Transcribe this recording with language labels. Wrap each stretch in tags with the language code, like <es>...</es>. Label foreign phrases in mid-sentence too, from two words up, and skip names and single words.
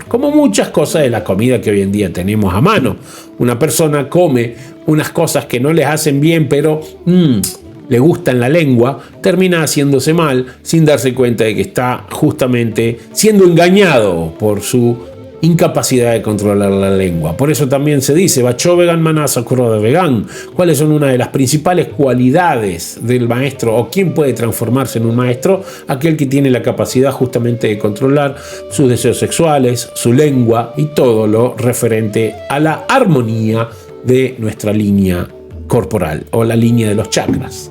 <es>Como muchas cosas de la comida que hoy en día tenemos a mano. Una persona come unas cosas que no les hacen bien, pero le gusta en la lengua, termina haciéndose mal sin darse cuenta de que está justamente siendo engañado por su incapacidad de controlar la lengua. Por eso también se dice</es> <sa>Bacho vegan manasa de vegan.</sa> <es>¿Cuáles son una de las principales cualidades del maestro o quién puede transformarse en un maestro? Aquel que tiene la capacidad justamente de controlar sus deseos sexuales, su lengua y todo lo referente a la armonía de nuestra línea corporal o la línea de los chakras.</es>